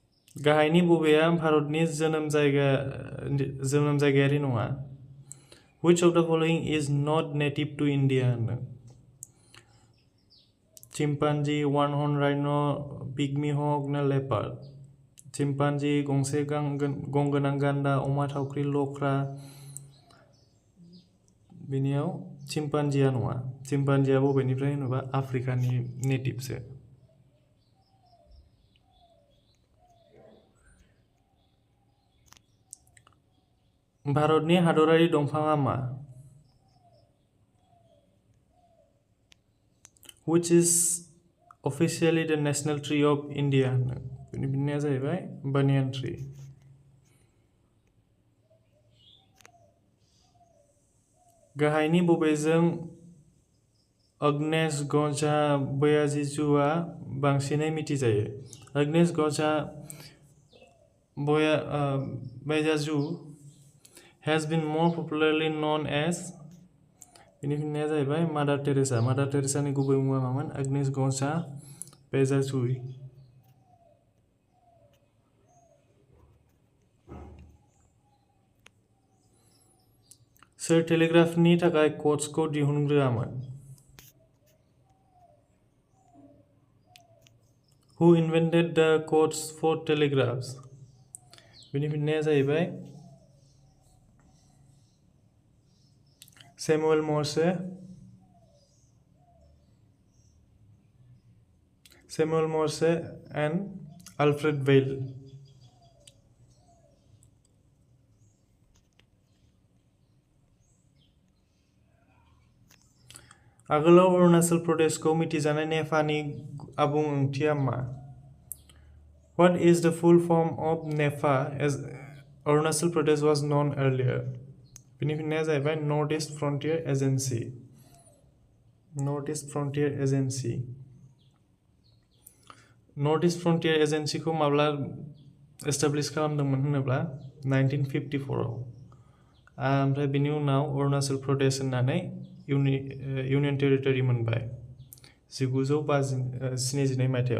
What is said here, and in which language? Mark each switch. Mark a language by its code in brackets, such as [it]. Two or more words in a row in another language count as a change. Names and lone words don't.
[brx] गाहायनि बबेया भारतनि जोनोम जायगायारि नङा? [en] Which of the following is not native to India? Chimpanzee, one-horned rhino, pygmy hawk na leopard? Chimpanzee, [brx] गंसे गं गोनां गान्दा, अमा थावख्रि, लख्रा? बेनियाव चिम्पान्जिया नङा। चिम्पान्जिया बबेनिफ्राय होनोबा आफ्रिकानि नेटिभसो। भारतनि हादरारि दंफाङा मा? [en] Which is officially the national tree of India? [brx] बेनि फिननाया जाहैबाय [en] banyan tree। [brx] गाहायनि बबेजों अग्नेश गजा बयाजिजुआ बांसिनै मिथिजायो? [en] अग्नेश गजा बयाजिजु has been more popularly known as? [brx] बेनि फिननाया जाहैबाय मादार टेरेसा। मादार टेरेसानि गुबै मुङा मामोन? अग्नेश गजा बयाजिजुई। सोर टेलिग्राफनि थाखाय क'ड्सखौ दिहुनग्रोआमोन? [en] Who invented the codes for telegraphs? [brx] बेनि फिननाया जाहैबाय Samuel Morse and Alfred Vail। आगोलाव अरुणाचल प्रदेशखौ मिथिजानाय नेफानि आबुं ओंथिया मा? [en] What is the full form of NEFA as Arunachal Pradesh was known earlier? [brx] बेनि फिननाया जाहैबाय नर्थ ईस्ट फ्रन्टियर एजेन्सि। नर्थ ईस्ट फ्रन्टियर एजेन्सि। नर्थ ईस्ट फ्रन्टियर एजेन्सिखौ माब्ला एस्टाब्लिश खालामदोंमोन होनोब्ला 1954 आव। ओमफ्राय बिनि उनाव अरुणाचल प्रदेश होननानै [en] union territory [brx] मोनबाय 1972 मायथाइयाव।